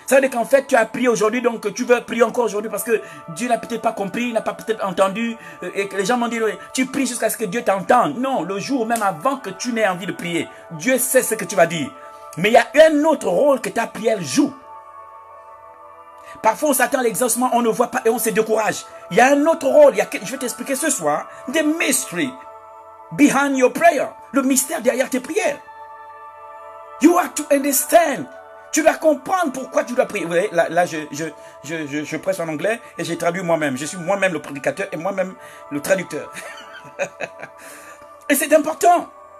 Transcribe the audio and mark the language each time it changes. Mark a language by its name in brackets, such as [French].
[French] Ça veut dire qu'en fait tu as prié aujourd'hui, donc tu veux prier encore aujourd'hui parce que Dieu n'a peut-être pas compris, n'a pas peut-être entendu et que les gens m'ont dit tu pries jusqu'à ce que Dieu t'entende. Non, le jour même avant que tu n'aies envie de prier, Dieu sait ce que tu vas dire. Mais il y a un autre rôle que ta prière joue. Parfois, on s'attend à l'exaucement, on ne voit pas et on se décourage. Il y a un autre rôle. Je vais t'expliquer ce soir. [English] The mystery behind your prayer. [French] Le mystère derrière tes prières. [English] You have to understand. [French] Tu dois comprendre pourquoi tu dois prier. Vous voyez, là je prêche en anglais et j'ai traduit moi-même. Je suis moi-même le prédicateur et moi-même le traducteur. Et c'est important.